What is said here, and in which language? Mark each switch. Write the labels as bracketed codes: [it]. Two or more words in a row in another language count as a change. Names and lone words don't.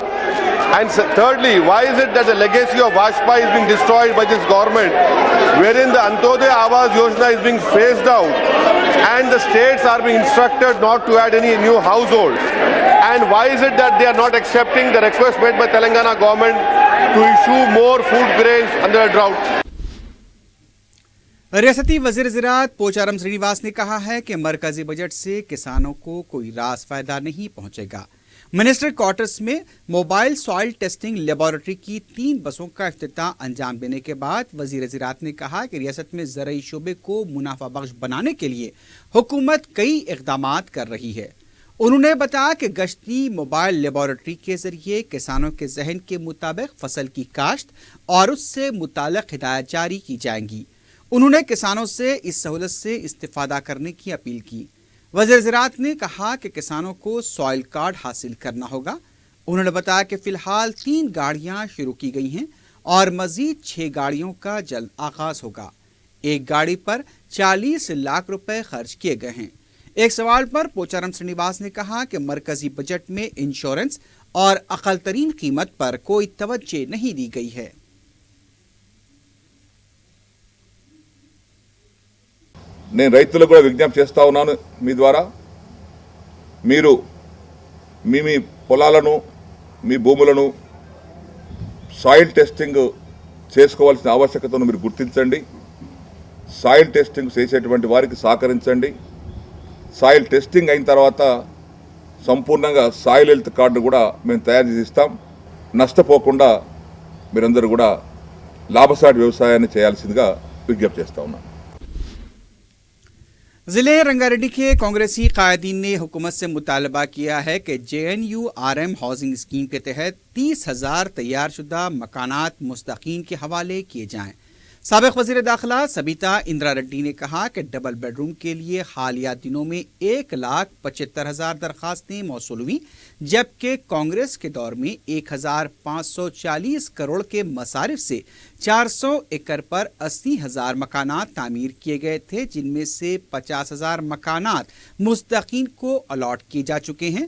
[en] And thirdly, why is it that the legacy of Vajpayee is being destroyed by this government, wherein the Antyodaya Awas Yojana is being phased out and the states are being instructed not to add any new household? And why is it that they are not accepting the request made by Telangana government to issue more food grains under a drought? [ur] ریاستی وزیر زراعت پوچارم سرینیواس نے کہا ہے کہ مرکزی بجٹ سے کسانوں کو کوئی راس فائدہ نہیں پہنچے گا. [en] Minister Quarters [ur] میں [en] mobile soil testing laboratory [ur] کی 3 بسوں کا افتتاح انجام دینے کے بعد وزیر زراعت نے کہا کہ ریاست میں زرعی شعبے کو منافع بخش بنانے کے لیے حکومت کئی اقدامات کر رہی ہے. انہوں نے بتایا کہ گشتی [en] mobile laboratory [ur] کے ذریعے کسانوں کے ذہن کے مطابق فصل کی کاشت اور اس سے متعلق ہدایت جاری کی جائیں گی. انہوں نے کسانوں سے اس سہولت سے استفادہ کرنے کی اپیل کی۔ وزیر زراعت نے کہا کہ کسانوں کو [en] soil card [ur] حاصل کرنا ہوگا۔ انہوں نے بتایا کہ فی الحال 3 گاڑیاں شروع کی گئی ہیں اور مزید 6 گاڑیوں کا جلد آغاز ہوگا۔ ایک گاڑی پر 40 لاکھ روپے خرچ کیے گئے ہیں۔ ایک سوال پر پوچارم سرینیواس نے کہا کہ مرکزی بجٹ میں انشورنس اور اقل ترین قیمت پر کوئی توجہ نہیں دی گئی ہے۔ [te] నేను రైతులకు కూడా విజ్ఞప్తి చేస్తా ఉన్నాను మీ ద్వారా, మీరు మీ పొలాలను మీ భూములను [en] soil testing [te] చేసుకోవాల్సిన ఆవశ్యకతను మీరు గుర్తించండి। [en] soil testing [te] చేసేటువంటి వారికి సహకరించండి। [en] soil testing [te] అయిన తర్వాత సంపూర్ణంగా [en] soil health card [te] కూడా మేము తయారు చేసి ఇస్తాం। నష్టపోకుండా మీరందరూ కూడా లాభసాటి వ్యవసాయాన్ని చేయాల్సిందిగా విజ్ఞప్తి చేస్తా ఉన్నాను। [ur] ضلع رنگاریڈی کے کانگریسی قائدین نے حکومت سے مطالبہ کیا ہے کہ JNURM [en] housing scheme [ur] کے تحت 30,000 تیار شدہ مکانات مستحقین کے حوالے کیے جائیں۔ سابق وزیر داخلہ سبیتا اندرا ریڈی نے کہا کہ [en] double bed room [ur] کے لیے حالیہ دنوں میں 1,75,000 درخواستیں موصول ہوئیں، جبکہ کانگریس کے دور میں 1,540 کروڑ کے مصارف سے 400 ایکڑ پر 80,000 مکانات تعمیر کیے گئے تھے، جن میں سے 50,000 مکانات مستحقین کو الاٹ کیے جا چکے ہیں۔